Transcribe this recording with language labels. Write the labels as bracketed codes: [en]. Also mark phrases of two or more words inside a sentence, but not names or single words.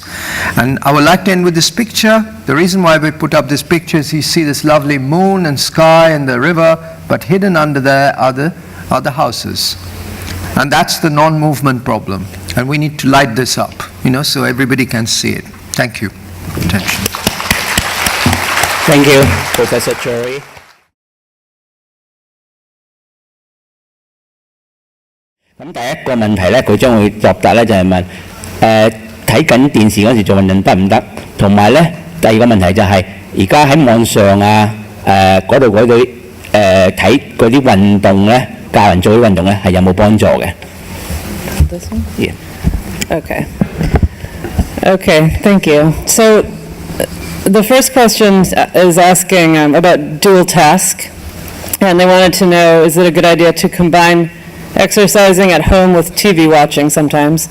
[en] And I would like to end with this picture. The reason why we put up this picture is you see this lovely moon and sky and the river, but hidden under there are the houses. And that's the non-movement problem. And we need to light this up, so everybody can see it. Thank you for attention. Thank you, Professor Chowdhury. [yue] 咁第一個問題咧，佢將會作答咧就係問睇緊電視嗰時做運動得唔得？同埋咧第二個問題就係而家喺網上啊嗰啲睇嗰啲運動咧，教人做啲運動咧係有冇幫助嘅 [en] ？This one? Yeah. Okay. Okay, thank you. So the first question is asking about dual task, and they wanted to know, is it a good idea to combine exercising at home with TV watching sometimes?